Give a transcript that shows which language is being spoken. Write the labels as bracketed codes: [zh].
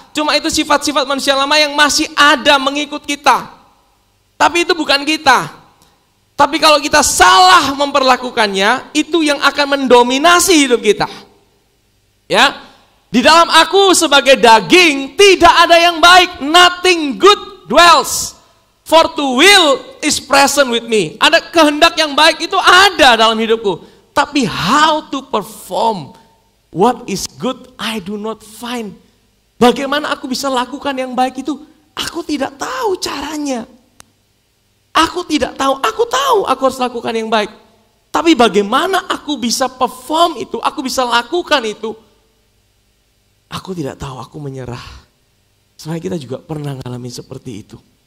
[id] Cuma itu sifat-sifat manusia lama yang masih ada mengikut kita. Tapi itu bukan kita. Tapi kalau kita salah memperlakukannya, itu yang akan mendominasi hidup kita. Ya, di dalam aku sebagai daging tidak ada yang baik, [en] nothing good dwells. For to will is present with me. [id] Ada kehendak yang baik itu ada dalam hidupku. Tapi [en] how to perform what is good I do not find. [id] Bagaimana aku bisa lakukan yang baik itu? Aku tidak tahu caranya. Aku tahu aku harus lakukan yang baik. Tapi bagaimana aku bisa perform itu, aku bisa lakukan itu? Aku tidak tahu, aku menyerah. Sebenarnya kita juga pernah ngalamin seperti itu.